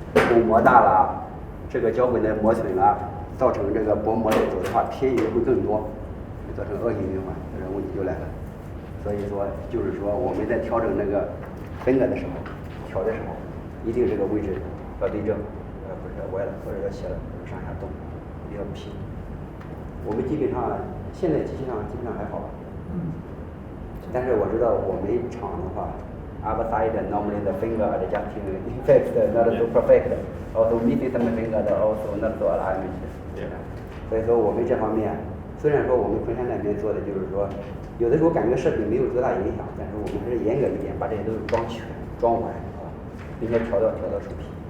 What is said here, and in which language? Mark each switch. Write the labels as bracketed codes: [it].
[zh] 巩膜大了，这个脚跟的磨损了，造成这个薄膜的走的话偏移会更多，造成恶性循环，这个问题就来了。所以说就是说我们在调整那个分割的时候，调的时候，一定这个位置要对正，不是歪了或者要斜了，上下动，一定要平。我们基本上现在机器上基本上还好吧，但是我知道我们厂的话 [en] other side normally the finger adjusting effect not so perfect, also missing some finger also not so alignment. [zh] 所以说我们这方面虽然说我们昆山那边做的就是说有的时候感觉设备没有多大影响，但是我们还是严格一点，把这些都装全装完啊，并且调到出皮。